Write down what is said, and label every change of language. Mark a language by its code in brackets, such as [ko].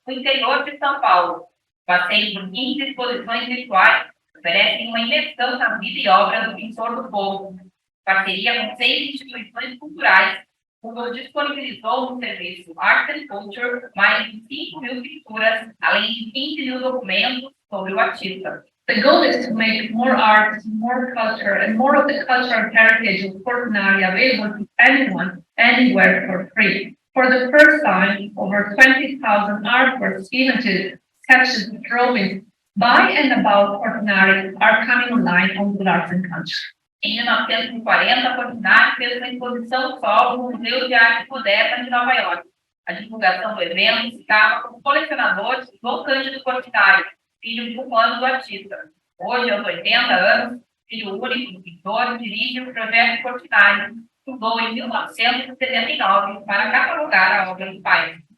[pt] no interior de São Paulo. Passeio por 15 exposições virtuais oferecem uma imersão na vida e obra do pintor do povo. Parceria com 6 instituições culturais, o Google disponibilizou no serviço Art and Culture mais de 5.000 pinturas, além de 15.000 documentos sobre o artista. [en] The goal is to make more art, more culture, and more of the cultural heritage of Portinari available to anyone, anywhere for free. For the first time, over 20,000 artworks, images, sketches, drawings by and about Portinari are coming online on Google Arts and Culture. [pt] Em 1940, Portinari fez uma exposição solo no Museu de Arte Moderna de Nova York. A divulgação do evento ficava com colecionadores do Cândido Portinari, filho de 1 ano do artista. Hoje, aos 80 anos, filho único do pintor, dirige o projeto Portinari, que fundou em 1979 para catalogar a obra do pai.